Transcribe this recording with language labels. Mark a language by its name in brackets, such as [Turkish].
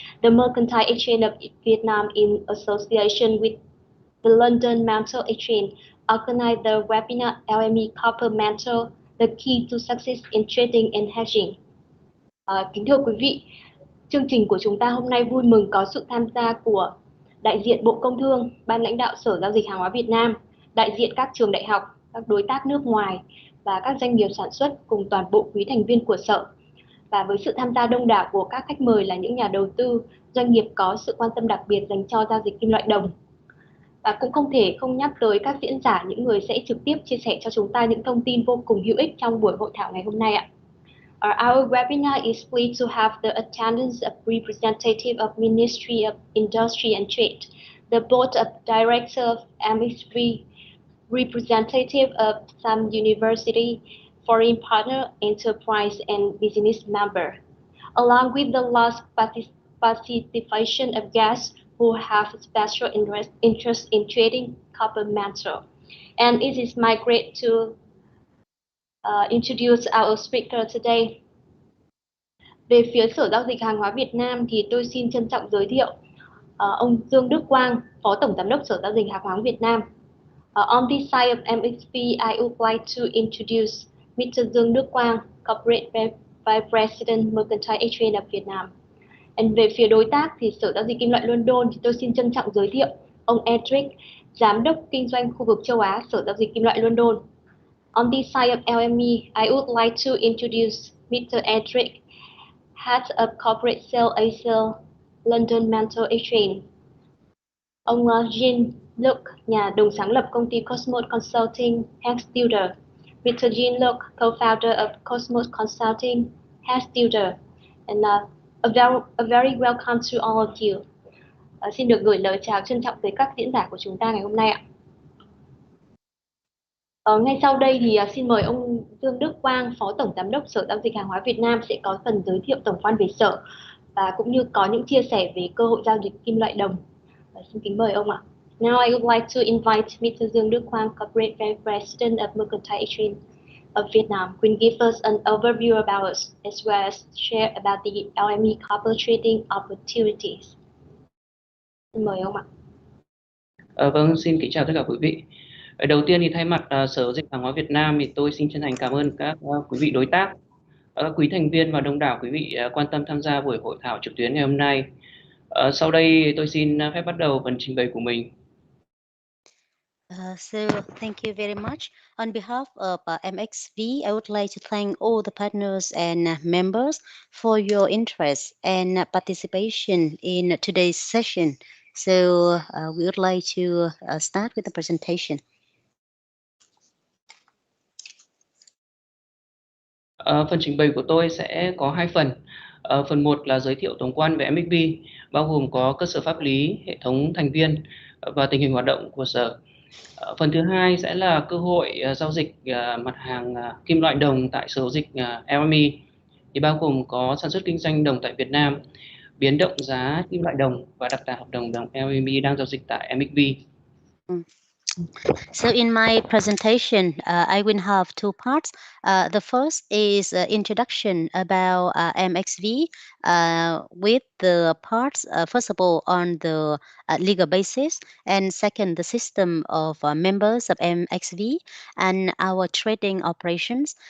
[English] The Mercantile Exchange of Vietnam, in association with the London Metal Exchange, organized the webinar LME Copper Metal, the key to success in trading and hedging. [Vietnamese] Kính thưa quý vị, chương trình của chúng ta hôm nay vui mừng có sự tham gia của đại diện Bộ Công Thương, Ban lãnh đạo Sở Giao dịch Hàng hóa Việt Nam, đại diện các trường đại học, các đối tác nước ngoài và các doanh nghiệp sản xuất cùng toàn bộ quý thành viên của Sở. Và với sự tham gia đông đảo của các khách mời là những nhà đầu tư, doanh nghiệp có sự quan tâm đặc biệt dành cho giao dịch kim loại đồng. Và cũng không thể không nhắc tới các diễn giả, những người sẽ trực tiếp chia sẻ cho chúng ta những thông tin vô cùng hữu ích trong buổi hội thảo ngày hôm nay ạ. [English] Our webinar is pleased to have the attendance of representative of Ministry of Industry and Trade, the Board of Directors of MXV, representative of some university, foreign partner, enterprise, and business member, along with the large participation of guests who have special interest in trading copper metal. And it is my great to introduce our speaker today. [Vietnamese] Về phía Sở Giao dịch Hàng hóa Việt Nam thì tôi xin trân trọng giới thiệu ông Dương-Luc Quang, Phó Tổng Giám đốc Sở Giao dịch Hàng hóa Việt Nam. [English] On this side of MXV, I would like to introduce Mr. Jean-Luc Quang, Corporate Vice President Mercantile Exchange of Vietnam. [Vietnamese] And về phía đối tác thì Sở Giao dịch Kim loại London thì tôi xin trân trọng giới thiệu ông Edric, Giám đốc Kinh doanh khu vực châu Á, Sở Giao dịch Kim loại London. [English] On this side of LME, I would like to introduce Mr. Edric, Head of Corporate Sales Asia, London Metal Exchange. [Vietnamese] Ông Jean-Luc, nhà đồng sáng lập công ty Commos Consulting, HedgeTutor. [English] Mr. Jean-Luc, co-founder of Commos Consulting, HedgeTutor. And a very welcome to all of you. [Vietnamese] Xin được gửi lời chào trân trọng tới các diễn giả của chúng ta ngày hôm nay ạ. Ngay sau đây thì xin mời ông Dương-Luc Quang, Phó Tổng Giám đốc Sở Giao dịch Hàng hóa Việt Nam sẽ có phần giới thiệu tổng quan về Sở và cũng như có những chia sẻ về cơ hội giao dịch kim loại đồng. Xin kính mời ông ạ. [English] Now I would like to invite Mr. Dương-Luc Quang, Corporate Vice President of Mercantile Exchange of Vietnam, will give us an overview about us as well as share about the LME copper trading opportunities. [Vietnamese] Xin mời ông ạ. Vâng, xin kính chào tất cả quý vị. Đầu tiên thì thay mặt Sở Giao dịch Hàng hóa Việt Nam thì tôi xin chân thành cảm ơn các quý vị đối tác, các quý thành viên và đông đảo quý vị quan tâm tham gia buổi hội thảo trực tuyến ngày hôm nay. Sau đây tôi xin phép bắt đầu phần trình bày của mình. [English] So thank you very much. On behalf of MXV, I would like to thank all the partners and members for your interest and participation in today's session. So we would like to start with the presentation. [Vietnamese] Phần trình bày của tôi sẽ có hai phần. Phần 1 là giới thiệu tổng quan về MXV, bao gồm có cơ sở pháp lý, hệ thống thành viên và tình hình hoạt động của Sở. Phần thứ hai sẽ là cơ hội giao dịch mặt hàng kim loại đồng tại Sở giao dịch LME, thì bao gồm có sản xuất kinh doanh đồng tại Việt Nam, biến động giá kim loại đồng và đặc tả hợp đồng đồng LME đang giao dịch tại MXV. [English] So in my presentation, I will have two parts. The first is introduction about MXV with the parts, first of all, on the legal basis, and second, the system of members of MXV and our trading operations.